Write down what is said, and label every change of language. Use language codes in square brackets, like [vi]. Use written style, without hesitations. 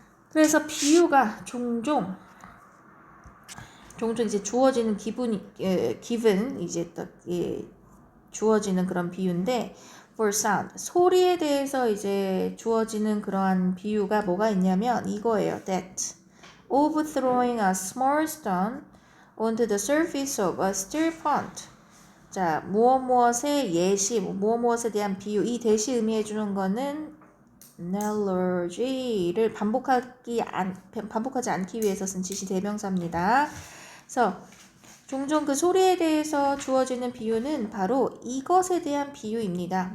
[ko] 그래서 비유가 종종 이제 주어지는 given 이제 딱 주어지는 그런 비유인데 [en] for sound [ko] 소리에 대해서 이제 주어지는 그러한 비유가 뭐가 있냐면 이거예요. [en] that of throwing a small stone onto the surface of a steel pond. [ko] 자, 무엇무엇의 예시, 무엇무엇에 대한 비유, 이 대시 의미해 주는 거는 analogy를 반복하지 않기 위해서 쓴 지시 대명사입니다. 그래서 종종 그 소리에 대해서 주어지는 비유는 바로 이것에 대한 비유입니다.